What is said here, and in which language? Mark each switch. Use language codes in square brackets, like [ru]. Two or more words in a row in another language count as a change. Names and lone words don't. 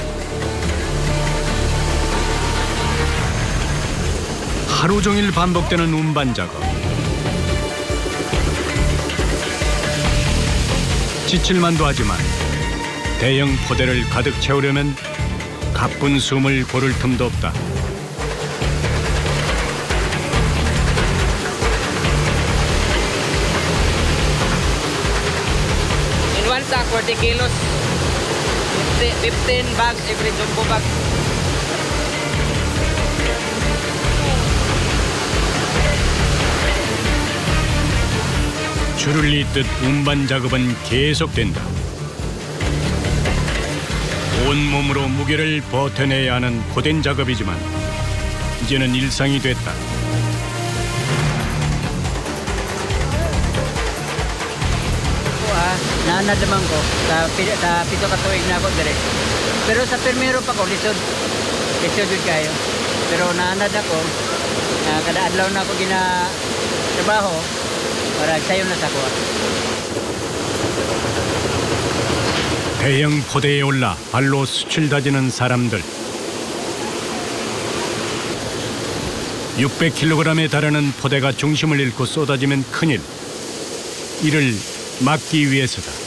[ko] 하루 종일 반복되는 운반 작업. 지칠만도 하지만 대형 포대를 가득 채우려면 가쁜 숨을 고를 틈도 없다. [en] In one sack, 40 kilos. 15 bags every jumbo bag. [ko] 줄을 잇듯 운반 작업은 계속된다. 온몸으로 무게를 버텨내야 하는 고된 작업이지만 이제는 일상이 됐다. [ceb] Naanad naman ko sa pito ka tuig na ako dire. Pero sa permero pa ko lisod jud kayo. Pero naanad ako kada adlaw na ako gina trabaho para sayo na sa ko. [ko] 대형 포대에 올라 발로 숯을 다지는 사람들. 600kg에 달하는 포대가 중심을 잃고 쏟아지면 큰일. 이를 막기 위해서다.